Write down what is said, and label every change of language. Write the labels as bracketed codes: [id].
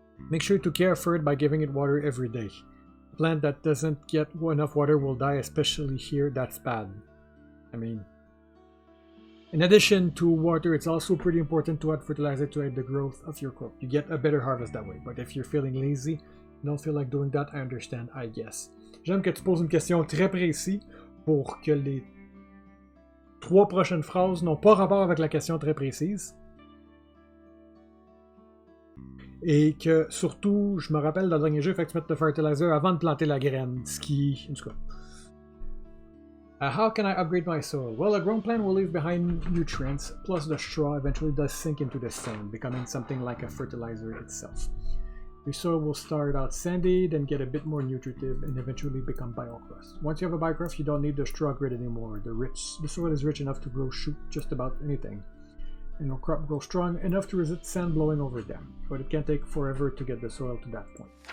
[en] Make sure to care for it by giving it water every day. A plant that doesn't get enough water will die, especially here, that's bad. I mean, in addition to water, it's also pretty important to add fertilizer to aid the growth of your crop. You get a better harvest that way, but if you're feeling lazy, don't feel like doing that, I understand, I guess. [fr] J'aime que tu poses une question très précise pour que les 3 prochaines phrases n'ont pas rapport avec la question très précise. Et que surtout, je me rappelle dans le dernier jeu, il fallait que tu mettes le fertilizer avant de planter la graine. Ce qui. En tout cas. [en] How can I upgrade my soil? Well, a grown plant will leave behind nutrients, plus the straw eventually does sink into the sand, becoming something like a fertilizer itself. Your soil will start out sandy, then get a bit more nutritive, and eventually become biocrust. Once you have a biocrust, you don't need the straw grid anymore. The soil is rich enough to grow shoot just about anything, and your crop grows strong enough to resist sand blowing over them, but it can take forever to get the soil to that point.